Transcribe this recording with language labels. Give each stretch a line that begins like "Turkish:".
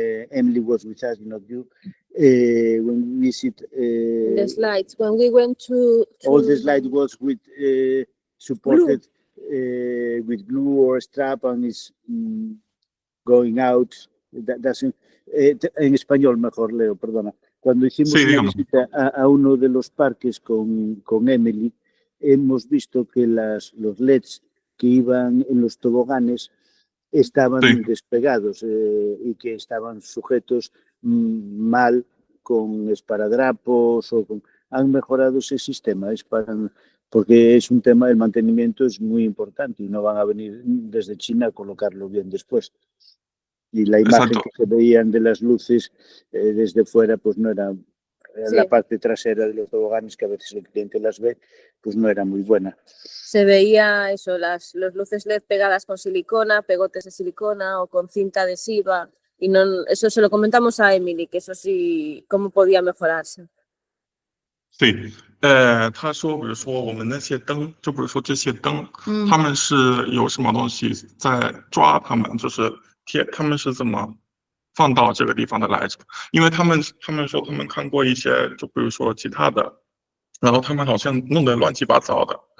English: Emily was with us, not you. When we visit the slides, when we went to all the slide was with supported with glue or strap, and is going out. That doesn't.
Spanish: En español mejor, Leo, perdona. Cuando hicimos una visita a uno de los parques con Emily, hemos visto que los LEDs que iban en los toboganes estaban despegados y que estaban sujetos mal con esparadrapos han mejorado ese sistema, porque es un tema, el mantenimiento es muy importante y no van a venir desde China a colocarlo bien después. Y la imagen que se veían de las luces desde fuera, pues no era la parte trasera de los toboganes, que a veces el cliente las ve, pues no era muy buena. Se veía eso, las luces LED pegadas con silicona, pegotes de silicona o con cinta adhesiva, y no, eso se lo comentamos a Emily, que eso sí, cómo podía mejorarse.
Chinese: 对，他说，比如说我们那些灯，就比如说这些灯，他们是有什么东西在抓他们，就是他们是怎么放到这个地方的来着？因为他们说他们看过一些，就比如说其他的，然后他们好像弄得乱七八糟的。